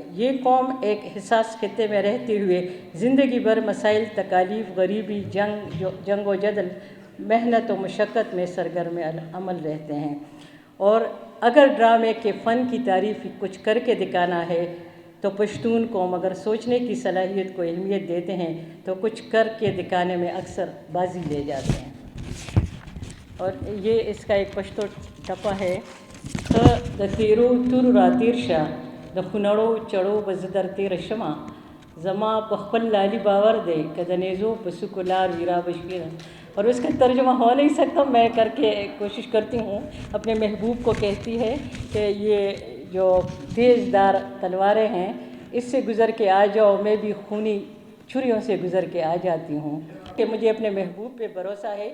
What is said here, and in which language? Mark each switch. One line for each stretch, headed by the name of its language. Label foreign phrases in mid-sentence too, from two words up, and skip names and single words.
Urdu: یہ قوم ایک حساس خطے میں رہتے ہوئے زندگی بھر مسائل، تکالیف، غریبی، جنگ و جدل، محنت و مشقت میں سرگرم عمل رہتے ہیں، اور اگر ڈرامے کے فن کی تعریف کچھ کر کے دکھانا ہے تو پشتون قوم اگر سوچنے کی صلاحیت کو اہمیت دیتے ہیں تو کچھ کر کے دکھانے میں اکثر بازی لے جاتے ہیں۔ اور یہ اس کا ایک پشتو ٹپا ہے:
Pashto: د تیرو تور را تیر شا، د خونړو چړو به زه در تیره شمه، زما په خپل لالي باور دی که د نیزو په څوکو لار وي را به شپېره۔
Urdu: اور اس کا ترجمہ ہو نہیں سکتا، میں کر کے کوشش کرتی ہوں۔ اپنے محبوب کو کہتی ہے کہ یہ جو تیز دار تلواریں ہیں اس سے گزر کے آ جاؤ، میں بھی خونی چھریوں سے گزر کے آ جاتی ہوں، کہ مجھے اپنے محبوب پہ بھروسہ ہے۔